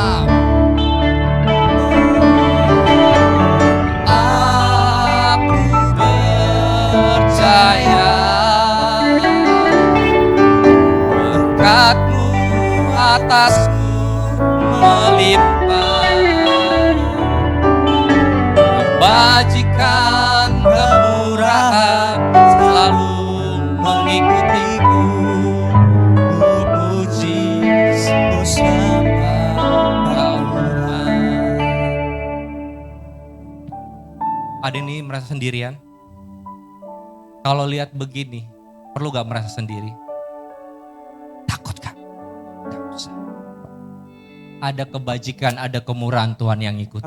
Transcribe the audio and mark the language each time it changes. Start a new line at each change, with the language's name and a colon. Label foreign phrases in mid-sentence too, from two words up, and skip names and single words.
Indonesian: Berkat-Mu atasku melimpah. Kebajikan kemurahan selalu mengikutiku. Ku puji, ku sembah Tuhan. Ada nih merasa sendirian? Kalau lihat begini, perlu gak merasa sendiri? Takut gak? Gak usah. Ada kebajikan, ada kemurahan Tuhan yang ikuti.